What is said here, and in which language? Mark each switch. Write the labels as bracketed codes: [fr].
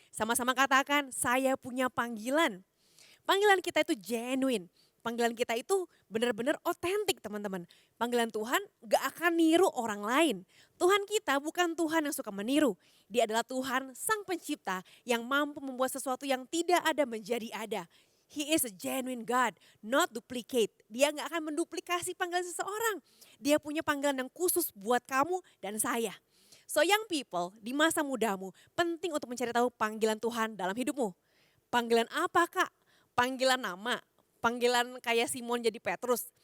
[id] Sama-sama katakan, saya punya panggilan. Panggilan kita itu genuine. Panggilan kita itu benar-benar otentik teman-teman. Panggilan Tuhan gak akan niru orang lain. Tuhan kita bukan Tuhan yang suka meniru. Dia adalah Tuhan sang pencipta yang mampu membuat sesuatu yang tidak ada menjadi ada. [en] He is a genuine God, not duplicate. [id] Dia gak akan menduplikasi panggilan seseorang. Dia punya panggilan yang khusus buat kamu dan saya. [en] So young people, [id] di masa mudamu penting untuk mencari tahu panggilan Tuhan dalam hidupmu. Panggilan apa kak? Panggilan nama, panggilan kayak Simon jadi Petrus.